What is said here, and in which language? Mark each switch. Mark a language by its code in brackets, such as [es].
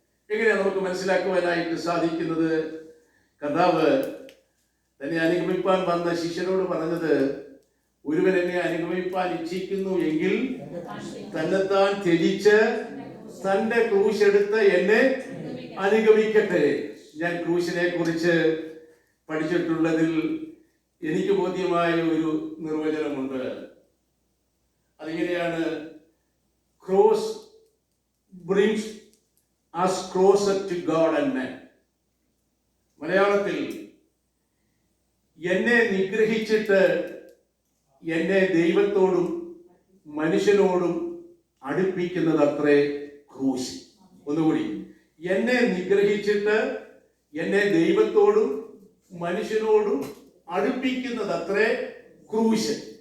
[ml] എങ്ങനെയാണ് നമുക്ക് മനസ്സിലാക്കുവാനായിട്ട് സാധിക്കുന്നത്? കർത്താവ് തന്നെ അനുഗമിപ്പാൻ വന്ന ശിഷ്യരോട് പറഞ്ഞത്, ഒരുവൻ എന്നെ അനുഗമിപ്പാൻ ഇച്ഛിക്കുന്നു എങ്കിൽ തന്നെത്താൻ ത്യജിച്ച് തന്റെ ക്രൂശ് എടുത്ത് എന്നെ അനുഗമിക്കട്ടെ. ഞാൻ ക്രൂശിനെ കുറിച്ച് പഠിച്ചിട്ടുള്ളതിൽ എനിക്ക് ബോധ്യമായ ഒരു നിർവചനമുണ്ട്. അതിങ്ങനെയാണ്: [en] Cross brings us closer to God and man. [ml] മലയാളത്തിൽ എന്നെ നിഗ്രഹിച്ചിട്ട് എന്നെ ദൈവത്തോടും മനുഷ്യനോടും അടുപ്പിക്കുന്നതത്രേ ക്രൂശ്. ഒന്നുകൂടി: എന്നെ നിഗ്രഹിച്ചിട്ട് എന്നെ ദൈവത്തോടും മനുഷ്യനോടും അടുപ്പിക്കുന്നതത്രേ ക്രൂശ്.